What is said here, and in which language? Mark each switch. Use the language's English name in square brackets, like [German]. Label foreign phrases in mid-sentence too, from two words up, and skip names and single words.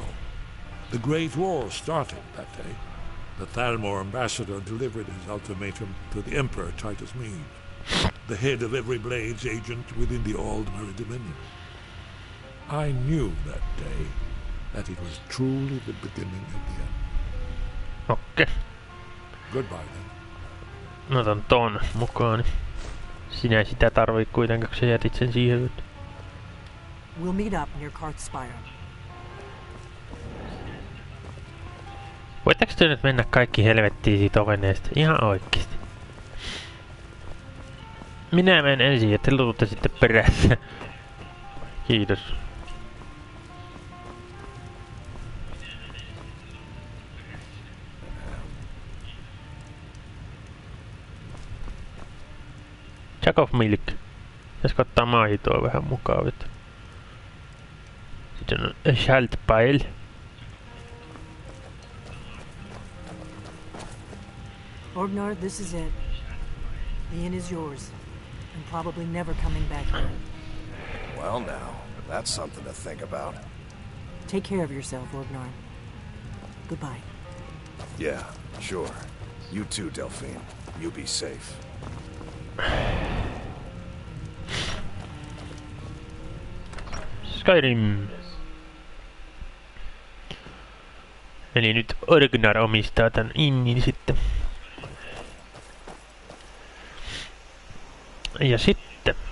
[English] The Great War started that day. The Thalmor ambassador delivered his ultimatum to the Emperor Titus Mede, the head of every Blades agent within the Aldmeri Dominion. I knew that day that it was truly the beginning of the end. [Finnish] Okei. [English] Goodbye then. [Finnish] Mä otan ton mukaan. Sinä ei sitä tarvii kuitenkaan, kun sä jätit sen siihen. [English] We'll meet up near Karthspire. [Finnish] Voitteko te nyt mennä kaikki helvettiin siitä oveneesta? Ihan oikeesti. Minä menen ensin ja te luutte sitten perässä. Kiitos. [English] Jack of Milk. [Finnish] Pitäisikö ottaa maitoa vähän mukaan? Sitten on Schaltpile. [English] Ordnar, this is it. The inn is yours, and probably never coming back here. Well now, that's something to think about. Take care of yourself, Ordnar. Goodbye. Yeah, sure. You too, Delphine. You be safe. Skyrim. [Finnish] Eli nyt Orgnar omistaa tän innin sitten. Ja sitten...